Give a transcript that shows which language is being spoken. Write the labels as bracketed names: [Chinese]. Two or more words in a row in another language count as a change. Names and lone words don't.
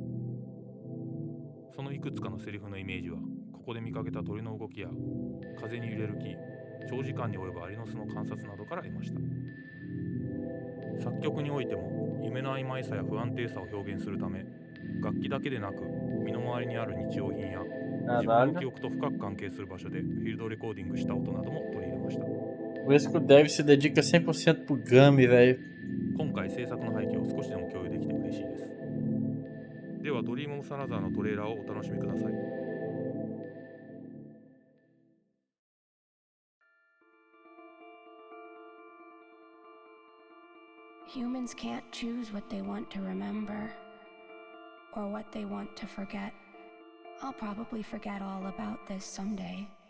[Japanese] そのいくつかのセリフのイメージは、ここで見かけた鳥の動きや風に揺れる木、長時間に及ぶアリの巣の観察などから得ました。作曲においても夢の曖昧さや不安定さを表現するため、楽器だけでなく身の回りにある日用品や自分の記憶と深く関係する場所でフィールドレコーディングした音なども取り入れました。 [Portuguese] Por isso que o dev se dedica 100% pro Gummy, velho. [Japanese] 今回制作の背景を少しでも共有できて嬉しいです。ではドリームオブサナザーのトレーラーをお楽しみください。 [English] Humans can't choose what they want to remember or what they want to forget. I'll probably forget all about this someday.